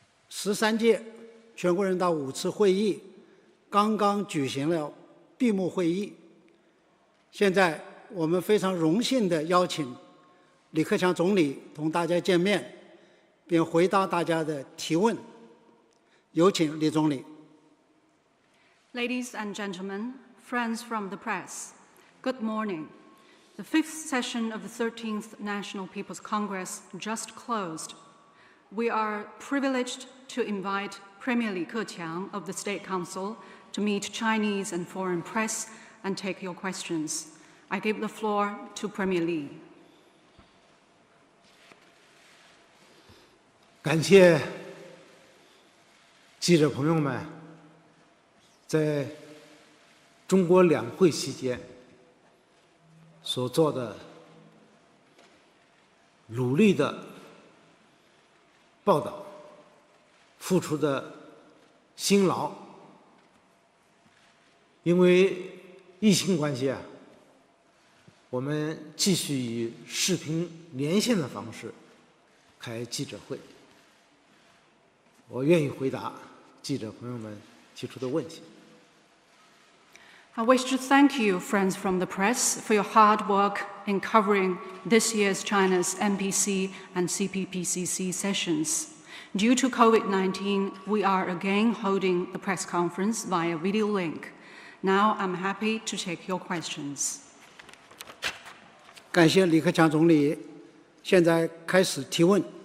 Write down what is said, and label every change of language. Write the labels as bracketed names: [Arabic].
[Chinese] 13届全国人大5次会议刚刚举行了闭幕会议，现在我们非常荣幸地邀请李克强总理同大家见面，并回答大家的提问。有请李总理。 [English] Ladies and gentlemen, friends from the press, good morning. The 5th session of the 13th National People's Congress just closed. We are privileged to invite Premier Li Keqiang of the State Council to meet Chinese and foreign press and take your questions. I give the floor to Premier Li. [Chinese] 感谢记者朋友们在中国两会期间所做的努力的报道，付出的辛劳。因为疫情关系我们继续以视频连线的方式开记者会。我愿意回答记者朋友们提出的问题。 [English] I wish to thank you, friends from the press, for your hard work in covering this year's China's NPC and CPPCC sessions. Due to COVID-19, we are again holding the press conference via video link. Now I'm happy to take your questions. [Chinese] 感谢李克强总理，现在开始提问。